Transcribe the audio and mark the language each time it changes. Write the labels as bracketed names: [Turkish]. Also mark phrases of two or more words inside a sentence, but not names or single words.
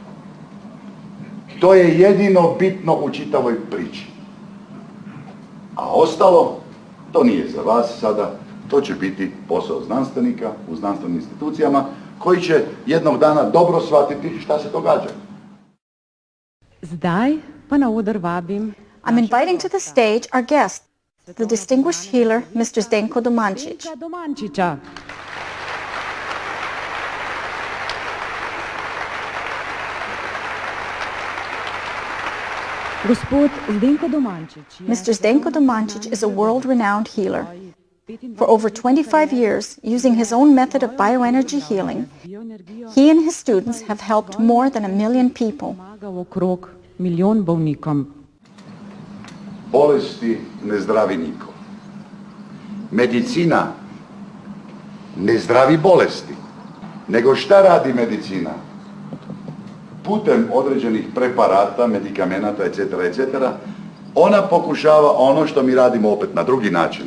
[Croatian] To je jedino bitno u čitavoj priči. A ostalo, to nije za vas sada, to će biti posao znanstvenika u znanstvenim institucijama koji će jednog dana dobro shvatiti šta se događa. [Slovenian] Zdaj pa na oder vabim. [English] I'm inviting to the stage our guest, the distinguished healer, Mr. Zdenko Domančić. Domančića. [Slovenian] Gospod Zdenko Domančić. [English] Mr. Zdenko Domančić is a world-renowned healer. For over 25 years, using his own method of bioenergy healing, he and his students have helped more than 1 million people. [Slovenian] Okrog milijon bolnikom. [Croatian] Bolesti ne zdravi niko. Medicina ne zdravi bolesti. Nego šta radi medicina? Putem određenih preparata, medikamenata, etc., ona pokušava ono što mi radimo opet na drugi način.